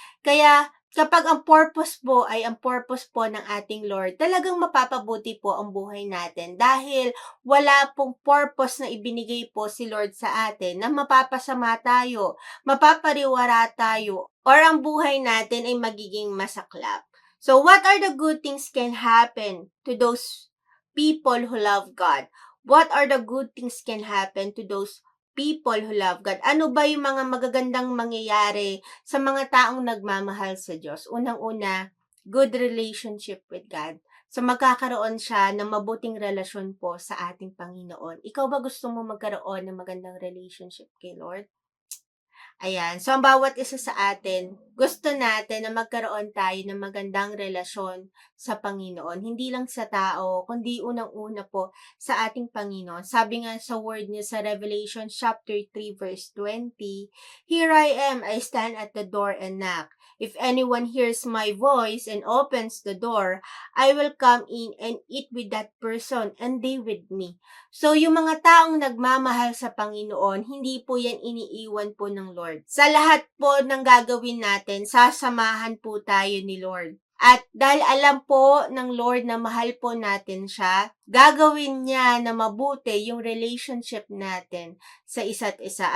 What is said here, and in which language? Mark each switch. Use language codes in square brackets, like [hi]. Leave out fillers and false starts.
[tl] Kaya kapag ang purpose po ay ang purpose po ng ating Lord, talagang mapapabuti po ang buhay natin dahil wala pong purpose na ibinigay po si Lord sa atin na mapapasama tayo, mapapariwara tayo, or ang buhay natin ay magiging masaklap. [en] So, what are the good things can happen to those people who love God? What are the good things can happen to those people who love God? [tl] Ano ba yung mga magagandang mangyayari sa mga taong nagmamahal sa Diyos? Unang-una, [en] good relationship with God. [tl] So magkakaroon siya ng mabuting relasyon po sa ating Panginoon. Ikaw ba gusto mo magkaroon ng magandang relationship kay Lord? Ayan. So ang bawat isa sa atin, gusto natin na magkaroon tayo ng magandang relasyon sa Panginoon. Hindi lang sa tao, kundi unang-una po sa ating Panginoon. Sabi nga sa word niya sa [en] Revelation chapter 3 verse 20, "Here I am, I stand at the door and knock. If anyone hears my voice and opens the door, I will come in and eat with that person and they with me." [tl] So, yung mga taong nagmamahal sa Panginoon, hindi po yan iniiwan po ng Lord. Sa lahat po ng gagawin natin, sasamahan po tayo ni Lord. At dahil alam po ng Lord na mahal po natin siya, gagawin niya na mabuti yung relationship natin sa isa't isa.